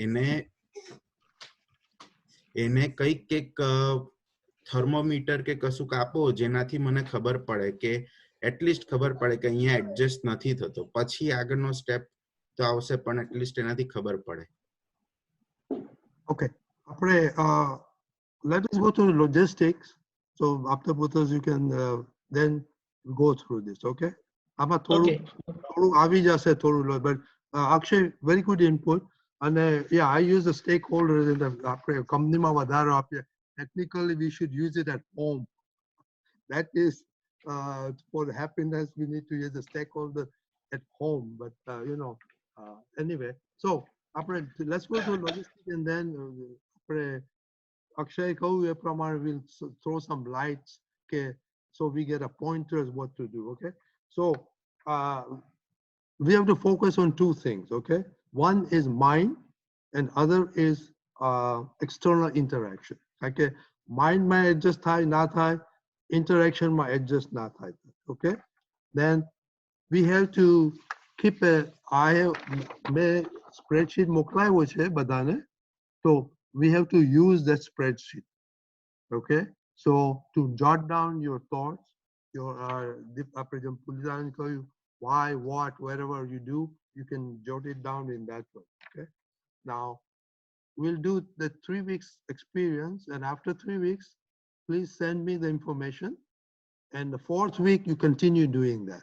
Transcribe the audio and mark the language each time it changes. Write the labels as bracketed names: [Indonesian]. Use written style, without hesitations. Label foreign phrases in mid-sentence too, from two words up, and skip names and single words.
[Gujarati] એને કઈક થર્મોમીટર કે કશુંક આપો જેનાથી મને ખબર પડે કે એટલીસ્ટ ખબર પડે કે અહીંયા એડજસ્ટ નથી થતો. પછી આગળનો સ્ટેપ તો આવશે, પણ એટલીસ્ટ એનાથી ખબર પડે. [English] Okay. આપણે let us go to logistics. So after Buddhas, you can then go through this. [Gujarati] Okay. આમાં [English] Okay. [Gujarati] થોડું આવી જશે થોડું, [English] but Akshay, very good input. And yeah, I use the stakeholders in the company [Gujarati] માં વધારો આપીએ. [English] Technically, we should use it at home. That is for the happiness. We need to use the stakeholder at home. But you know, anyway. So let's go to logistics, and then Akshay [Gujarati] કહું એ પ્રમાણે [English] we'll throw some lights. Okay, so we get a pointers what to do. Okay, so we have to focus on two things. Okay, one is mind, and other is external interaction. Okay, mind may adjust [Gujarati] થાય ના થાય, [English] interaction may adjust [Gujarati] ના થાય. [English] Okay, then we have to keep [Gujarati] મેં spreadsheet મોકલાવ્યો છે બધાને, [English] so we have to use that spreadsheet. Okay, so to jot down your thoughts, your why, what, wherever you do, you can jot it down in that way. Okay, now we'll do the 3 weeks experience, and after 3 weeks, please send me the information, and the 4th week you continue doing that.